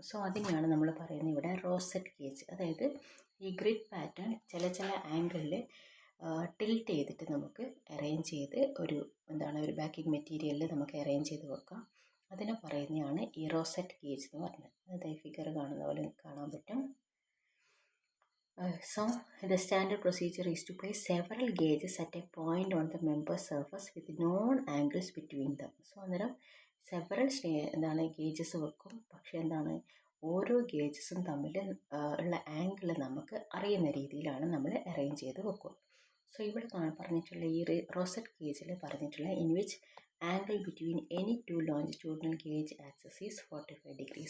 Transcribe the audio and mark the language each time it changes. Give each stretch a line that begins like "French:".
Malayalam: So അതിനെയാണ് നമ്മൾ പറയുന്നത് ഇവിടെ റോസെറ്റ് ഗേജ്. അതായത് ഈ ഗ്രിഡ് പാറ്റേൺ ചില ആംഗിളിൽ ടിൽറ്റ് ചെയ്തിട്ട് നമുക്ക് അറേഞ്ച് ചെയ്ത് ഒരു ഒരു ബാക്കിംഗ് മെറ്റീരിയലിൽ നമുക്ക് അറേഞ്ച് ചെയ്ത് വെക്കാം. അതിനെ പറയുന്നതാണ് ഈ റോസെറ്റ് ഗേജ് എന്ന് പറഞ്ഞത്. അതായത് ഈ ഫിഗർ കാണുന്ന പോലെ കാണാൻ പറ്റും.
English: So the standard procedure is to place several gauges at a point on the member surface with known angles between them.
Malayalam: So അന്നേരം സെവറൽ എന്താണ് ഗേജസ് വെക്കും, പക്ഷേ എന്താണ് ഓരോ ഗേജസും തമ്മിൽ ഉള്ള ആംഗിൾ നമുക്ക് അറിയുന്ന രീതിയിലാണ് നമ്മൾ അറേഞ്ച് ചെയ്ത് വെക്കുക.
English: so
Malayalam: ഇവിടെ പറഞ്ഞിട്ടുള്ള ഈ റോസറ്റ് ഗേജിൽ പറഞ്ഞിട്ടുള്ള
English: In which angle between any two longitudinal gauge axis is 45 degree.